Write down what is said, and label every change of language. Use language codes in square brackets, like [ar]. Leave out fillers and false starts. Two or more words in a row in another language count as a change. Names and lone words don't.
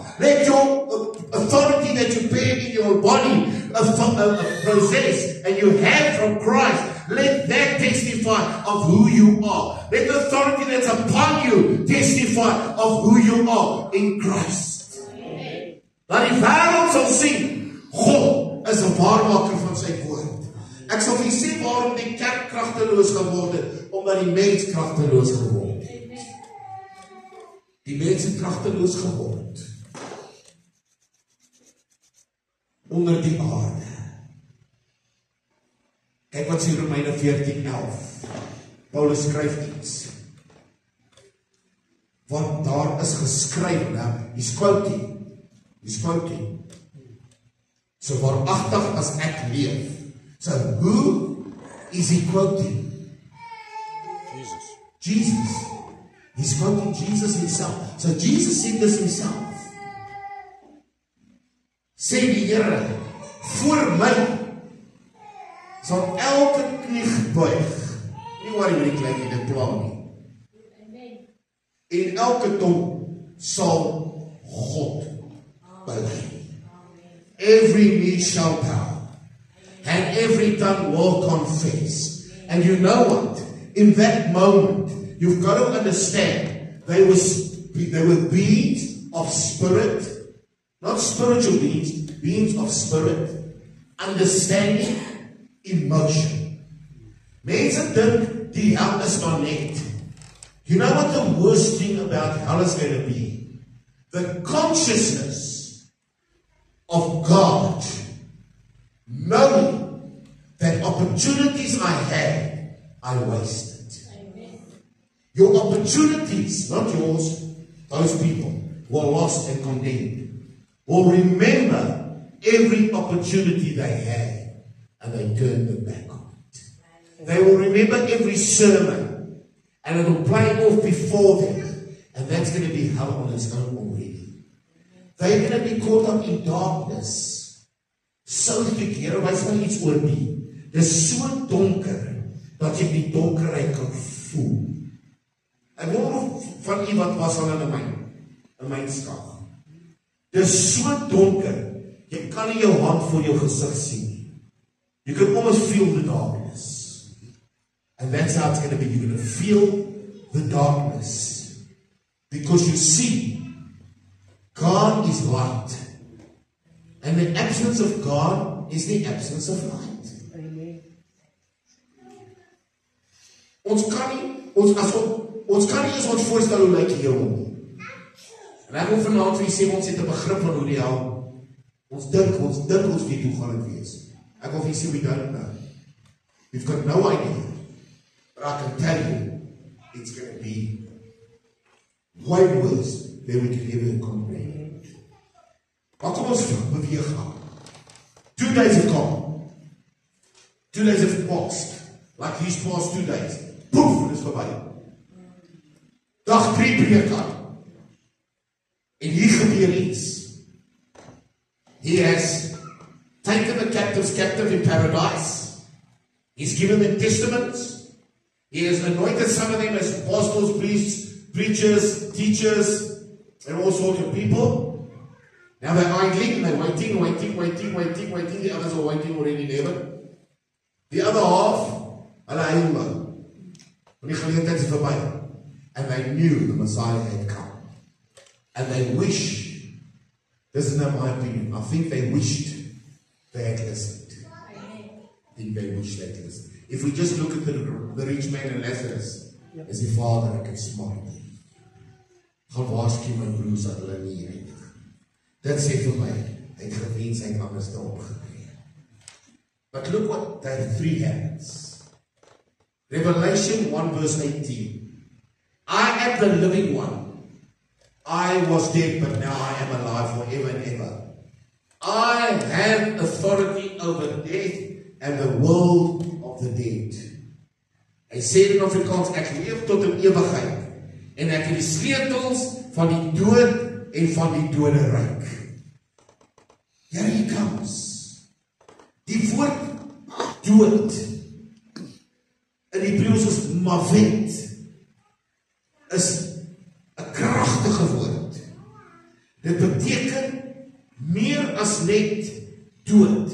[en] Let your authority that you bear in your body possess and you have from Christ, let that testify of who you are. Let the authority that's upon you testify of who you are in Christ. [af] Dat die wêreld sal sien, God is 'n waarmaker van sy woord. Ek sal vir sê waarom die kerk kragteloos geword het, omdat die mens kragteloos geword het. Die mens het kragteloos geword onder die aarde. Kyk wat sê Romeine 14:11. Paulus skryf iets. Want daar is geskryf, [en] he's quoting. [af] So waaragtig as ek leef. [en] So who is he quoting? Jesus. He's quoting Jesus himself. So Jesus said this himself. [af] Sê die Here, voor my sal elke knie buig. Nie waar jy die klein dit plan nie. En elke tong sal God bely. [en] Every knee shall bow, and every tongue will confess. And you know what? In that moment, you've got to understand, they were beings of spirit, not spiritual beings, beings of spirit, understanding, emotion. [af] Mense dink die hel is maar net. [en] You know what the worst thing about hell is going to be? The consciousness of God, knowing that opportunities I had, I wasted. Amen. Your opportunities, not yours, those people who are lost and condemned, will remember every opportunity they had, and they turned their back on it. They will remember every sermon, and it will play off before them, and that's going to be hell on its own already. They're going to be caught up in darkness. So thick, [af] Here wys my iets oor die. Dis so donker, dat jy die donkerheid kan voel. Ek wonder van u wat was al in 'n mynskag. Dis so donker, jy kan nie jou hand voor jou gesig sien nie. [en] You can almost feel the darkness. And that's how it's going to be. You're going to feel the darkness. Because you see, God is light. And the absence of God is the absence of light. Amen. [af] Ons kan nie eens ons voorstel hoe lyk die hemel nie. En ek wil vanaand vir julle sê, ons het 'n begrip van hoe die hel. Ons dink ons weet hoe gaan dit wees. Ek wil vir julle sê, [en] we don't know. We've got no idea. But I can tell you, it's going to be way worse than we can ever comprehend. [af] Maar kom ons beweeg aan. [en] 2 days have gone. 2 days have passed. Like these past 2 days. [af] Poef, het is verby. Dag 3 breek aan. En hier gebeur iets. [en] He has taken the captives captive in paradise. He's given them testaments. He has anointed some of them as apostles, priests, preachers, teachers, and all sorts of people. Now they're idling, they're waiting. The others are waiting already in heaven. The other half, [af] hulle huil. Want die geleentheid is verby. [en] And they knew the Messiah had come. And they wish, this is not my opinion, I think they wished they had listened. I think they wished they had listened. If we just look at the rich man and Lazarus, as the Father, I can smile. [af] Gaan waarsku my broers dat hulle nie heilig. Dit sê vir my, hy het gewens, hy het anders daarop gekree. [en] But look what that 3 happens. Revelation 1 verse 18. I am the living one. I was dead, but now I am alive forever and ever. I have authority over death and the world of the dead. [af] Hy sê in Afrikaans, ek leef tot in ewigheid. En ek het die sleutels van die dood en van die doderyk. [en] Here he comes. [af] Die woord dood in Hebreëus is mavet, is 'n kragtige woord. Dit beteken meer as net dood.